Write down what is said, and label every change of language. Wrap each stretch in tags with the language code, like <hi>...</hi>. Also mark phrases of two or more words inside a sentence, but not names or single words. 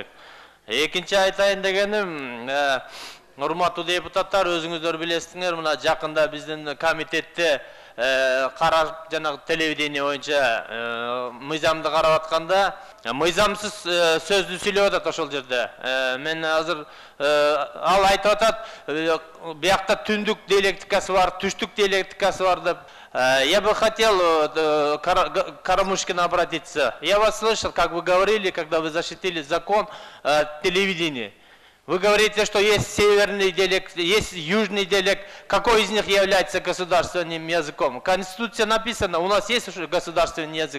<ky>Экинчи айтайын дегеним, урматтуу депутаттар, өзүңүздөр билесиңер, мына жакында биздин комитетте карап жанагы телевидение боюнча мыйзамды карап атканда, мыйзамсыз сөздү сүйлөп атат ошол жерде. Мен азыр ал айтып атат, биякта түндүк диалектикасы бар, түштүк диалектикасы бар деп.</ky> <ru>Я бы хотел Карамушкина обратиться. Я вас слышал, как вы говорили, когда вы защитили закон телевидения. Вы говорите, что есть северный диалект, есть южный диалект. Какой из них является государственным языком? В Конституции написано, у нас есть уже государственный язык.</ru>